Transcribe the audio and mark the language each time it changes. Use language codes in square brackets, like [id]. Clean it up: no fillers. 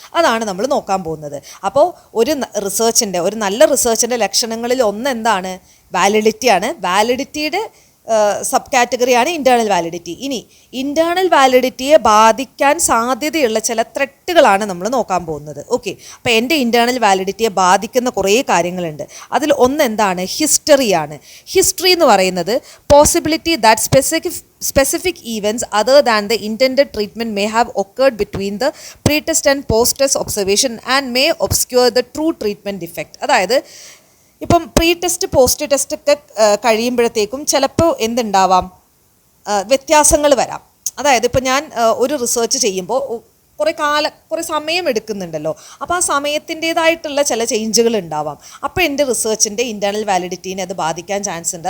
[ml] അതാണ് നമ്മൾ നോക്കാൻ പോകുന്നത്. അപ്പോൾ ഒരു നല്ല റിസർച്ചിൻ്റെ ലക്ഷണങ്ങളിൽ ഒന്ന് എന്താണ്, വാലിഡിറ്റിയാണ്. വാലിഡിറ്റിയുടെ സബ് കാറ്റഗറിയാണ് ഇൻറ്റേർണൽ വാലിഡിറ്റി. ഇനി ഇൻറ്റേർണൽ വാലിഡിറ്റിയെ ബാധിക്കാൻ സാധ്യതയുള്ള ചില ത്രെട്ടുകളാണ് നമ്മൾ നോക്കാൻ പോകുന്നത്. ഓക്കെ, അപ്പോൾ എൻ്റെ ഇൻറ്റേർണൽ വാലിഡിറ്റിയെ ബാധിക്കുന്ന കുറേ കാര്യങ്ങളുണ്ട്. അതിൽ ഒന്ന് എന്താണ്, ഹിസ്റ്ററിയാണ്. ഹിസ്റ്ററി എന്ന് പറയുന്നത് [en] Possibility that specific events other than the intended treatment may have occurred between the pre-test and post-test observation and may obscure the true treatment effect. [ml] അതായത് ഇപ്പം പ്രീ ടെസ്റ്റ് പോസ്റ്റ് ടെസ്റ്റ് ഒക്കെ കഴിയുമ്പോഴത്തേക്കും ചിലപ്പോൾ എന്തുണ്ടാവാം, വ്യത്യാസങ്ങൾ വരാം. അതായത് ഇപ്പോൾ ഞാൻ ഒരു റിസർച്ച് ചെയ്യുമ്പോൾ കുറേ സമയം എടുക്കുന്നുണ്ടല്ലോ. അപ്പോൾ ആ സമയത്തിൻ്റേതായിട്ടുള്ള ചില ചേഞ്ചുകൾ ഉണ്ടാവാം. അപ്പോൾ എൻ്റെ റിസർച്ചിൻ്റെ ഇൻറ്റേർണൽ വാലിഡിറ്റീനെ അത് ബാധിക്കാൻ ചാൻസ് ഉണ്ട്.